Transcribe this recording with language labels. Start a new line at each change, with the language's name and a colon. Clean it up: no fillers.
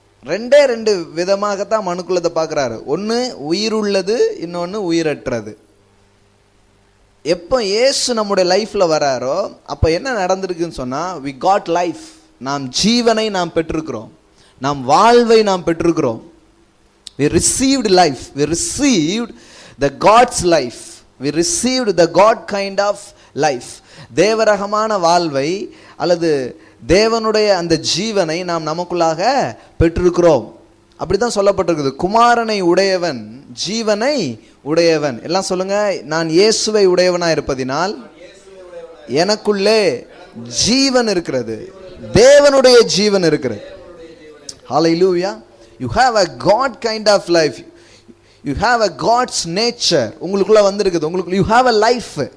Tamil: 2 விதமாகத்தான் மனுக்குள்ளதை பார்க்குறாரு. ஒன்று உயிருள்ளது, இன்னொன்று உயிரற்றது. எப்போ இயேசு நம்முடைய லைஃப்பில் வராரோ அப்போ என்ன நடந்திருக்குன்னு சொன்னால்,
English: we got life.
Tamil: நாம் ஜீவனை நாம் பெற்றிருக்கிறோம், நாம் வாழ்வை நாம் பெற்றிருக்கிறோம்.
English: we received life, we received the God's life, we received the God kind of life.
Tamil: தேவரகமான வாழ்வை அல்லது தேவனுடைய அந்த ஜீவனை நாம் நமக்குள்ளாக பெற்றிருக்கிறோம். அப்படித்தான் சொல்லப்பட்டிருக்குது. குமாரனை உடையவன் ஜீவனை உடையவன். எல்லாம் சொல்லுங்க, நான் இயேசுவை உடையவனாய் இருப்பதினால் எனக்குள்ளே ஜீவன் இருக்கிறது, தேவனுடைய ஜீவன் இருக்கிறது. ஹல்லேலூயா.
English: You have a God kind of life. You have a God's nature.
Tamil: உங்களுக்குள்ள வந்திருக்குது. உங்களுக்கு
English: you have a life.